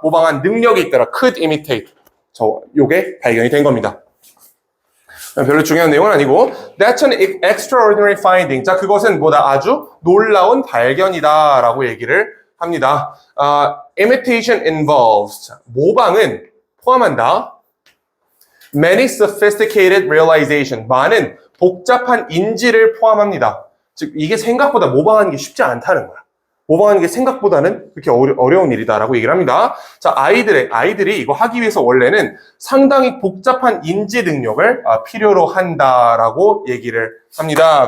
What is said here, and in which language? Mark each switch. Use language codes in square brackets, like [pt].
[ko] 모방한 능력이 있더라. could imitate. 요게 발견이 된 겁니다. 별로 중요한 내용은 아니고 That's an extraordinary finding. 자, 그것은 뭐다? 아주 놀라운 발견이다 라고 얘기를 합니다. Imitation involves. 자, 모방은 포함한다. [en] Many sophisticated realization. [ko] 많은 복잡한 인지를 포함합니다. 즉 이게 생각보다 모방하는 게 쉽지 않다는 거야. 모방하는 게 생각보다는 그렇게 어려운 일이다라고 얘기를 합니다. 자, 아이들이 이거 하기 위해서 원래는 상당히 복잡한 인지 능력을 필요로 한다라고 얘기를 합니다.